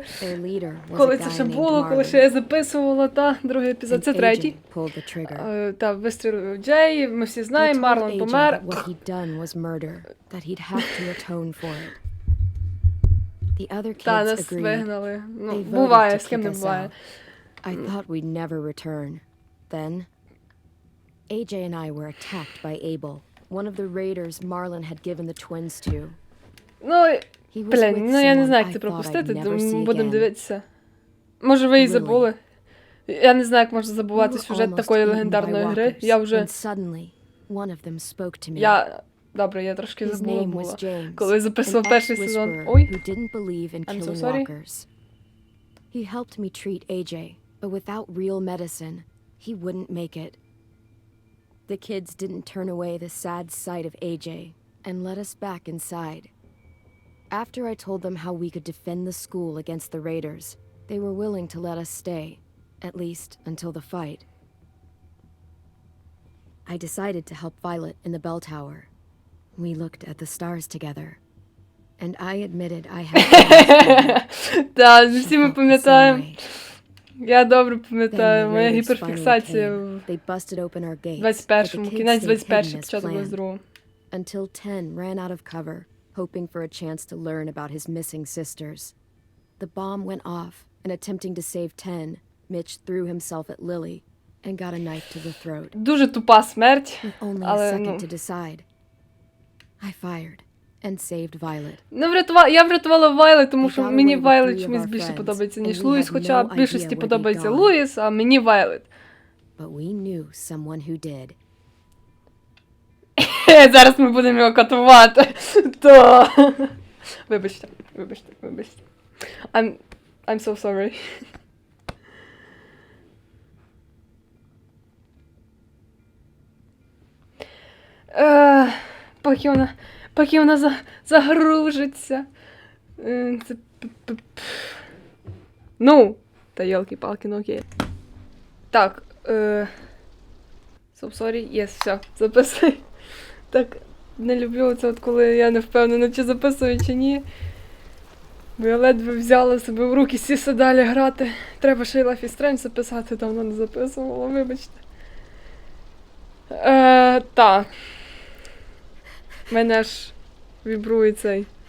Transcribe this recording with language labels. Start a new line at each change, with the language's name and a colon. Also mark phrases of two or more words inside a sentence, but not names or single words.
Ukrainian: Коли це ще було, коли ще я записувала, другий епізод, це третій. Та, вистрілив Джей, ми всі знаємо, Марлон помер. Та, нас вигнали. Ну, буває, з ким не буває.
English: I thought we'd never return. Then, AJ and I were attacked by Abel, one of the raiders Marlon had given the twins to.
Ukrainian: Ну, блін, я не знаю, як це пропустити, будемо дивитися. Може, ви і забули? Я не знаю, як можна забувати сюжет такої легендарної гри. Я вже... Добре, я трошки забула була, коли записував перший сезон. Ой,
English: I'm so sorry. He helped me treat AJ, but without real medicine, he wouldn't make it. The kids didn't turn away the sad sight of AJ and let us back inside. After I told them how we could defend the school against the raiders, they were willing to let us stay, at least until the fight. I decided to help Violet in the bell tower. We looked at the stars together. And I admitted I had...
Ukrainian: Так, всі ми пам'ятаємо. Я добре пам'ятаю, моя гіперфіксація в 21-му, кінець 21-й, початок 22-го.
English: Until 10 ran out of cover, hoping for a chance to learn about his missing sisters. The bomb went off, and attempting to save 10, Mitch threw himself at Lily and got a knife to the throat.
Ukrainian: Дуже тупа смерть,
English: With only a second to decide. I fired. And saved Violet.
Ukrainian: Я врятувала Вайлет, тому що мені Вайлет чомусь більше подобається, ніж Луїс, хоча більшості подобається Луїс, а мені Вайлет.
English: But we knew someone who did.
Ukrainian: Зараз ми будемо його катувати. То... Вибачте.
English: I'm so sorry.
Ukrainian: Поки вона загружиться. Це... Ну, та йолки-палки, ну окей. Так,
English: so sorry, yes,
Ukrainian: все, записуй. Так, не люблю це, коли я не впевнена, чи записую, чи ні. Бо я ледве взяла себе в руки, сісти далі грати. Треба ще й Life is Strange записати, давно не записувала, вибачте. Так. Мене аж вібрує цей.